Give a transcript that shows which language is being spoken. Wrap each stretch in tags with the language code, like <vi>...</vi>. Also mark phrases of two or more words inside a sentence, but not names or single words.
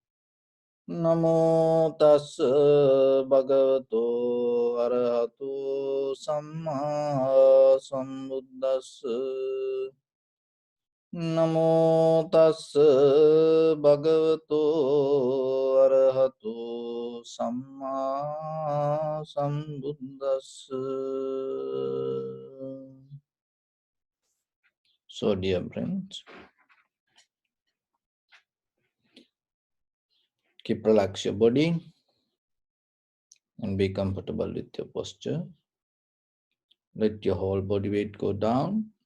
<pi>Namo tassa bhagavato arahato samma sambuddhassa. Namo tassa bhagavato arahato samma sambuddhassa.</pi> <en>So dear friends, keep relax your body and be comfortable with your posture. Let your whole body weight go down.</en>